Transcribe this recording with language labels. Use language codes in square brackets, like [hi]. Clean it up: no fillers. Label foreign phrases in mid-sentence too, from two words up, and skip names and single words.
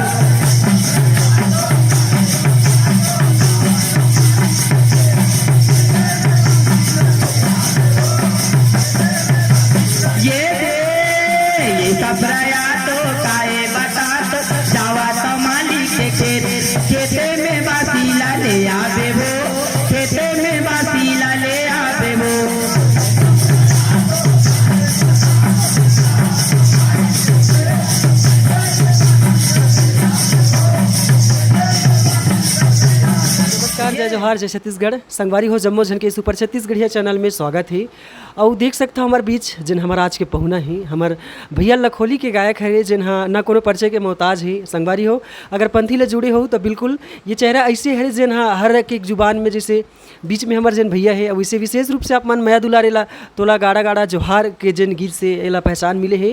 [hne] ये सफरया तो काए बता तो जावा तो माली के खेते में बातीला ले आ देवो, खेते में बातीला ले आ देवो। नमस्कार, जय जोहार, जय छत्तीसगढ़। संगवारी हो जम्मो झन के सुपर छत्तीसगढ़िया चैनल में स्वागत है। और देख सकता हमारे बीच जिन हमारा आज के पहुना ही हमार भैया लखोली के गायक है, जिन ना कोनो परिचय के मोहताज है। संगवारी हो अगर पंथी ले जुड़े हो तो बिल्कुल ये चेहरा ऐसे है जिन हर एक जुबान में जैसे बीच में हमारे जिन भैया है, वैसे विशेष रूप से आप मन मया दुलारेला तोला गाड़ा गाड़ा जोहार के जिन गीत से एला पहचान मिले है।